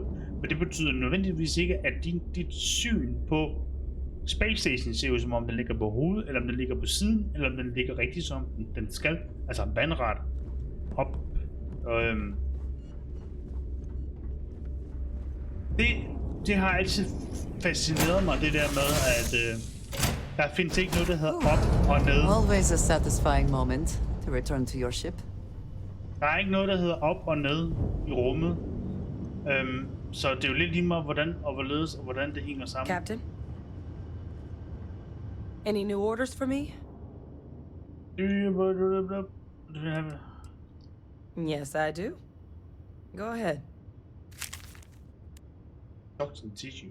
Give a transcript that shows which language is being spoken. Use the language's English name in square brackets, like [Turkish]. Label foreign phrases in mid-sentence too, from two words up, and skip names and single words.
[Danish] Men det betyder nødvendigvis ikke, at dit syn på Space Station ser ud som om den ligger på hovedet, eller om den ligger på siden, eller om den ligger rigtigt som den skal. Altså vandret op. Det har altid fascineret mig, det der med, at der findes ikke noget, der hedder op og ned. [English] Always a satisfying moment to return to your ship. [Danish] Der er ikke noget, der hedder op og ned i rummet. Så det er jo lidt lige meget, hvordan og hvorledes og hvordan det hænger sammen. [English] Captain? Any new orders for me? Yes, I do. Go ahead. Toxin tissue.